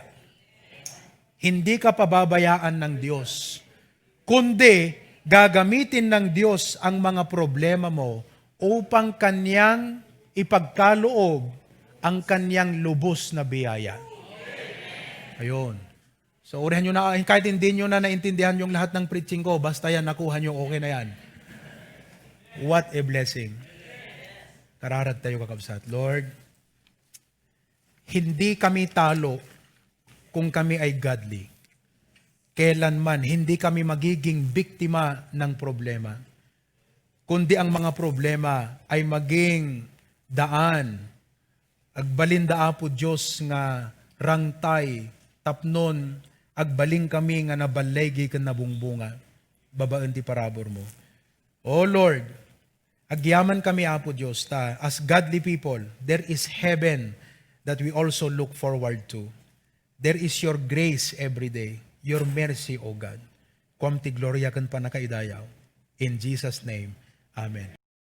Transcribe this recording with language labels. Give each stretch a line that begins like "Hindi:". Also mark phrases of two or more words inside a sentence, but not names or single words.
Filipino: Hindi ka pababayaan ng Diyos, kundi gagamitin ng Diyos ang mga problema mo upang kanyang ipagkaloob ang kanyang lubos na biyaya. Ayun. So, urihan nyo na, kahit hindi nyo na naintindihan yung lahat ng preaching ko, basta yan, nakuha nyo, okay na yan.
English: What a blessing.
Iloko: Kararat tayo kakabsat.
Filipino: Lord, hindi kami talo kung kami ay godly. Kailanman, hindi kami magiging biktima ng problema. Kundi ang mga problema ay maging daan.
Iloko: Agbalinda po Diyos nga rangtay, tapnon, agbaling kami nga nabalegi kan nabungbunga, babaan ti parabor mo.
English: O Lord,
Iloko: agyaman kami apo Diyos, ta,
English: as godly people, there is heaven that we also look forward to. There is your grace every day, your mercy, O God.
Iloko: Kuam ti gloria kan panakaidayaw.
English: In Jesus' name, Amen.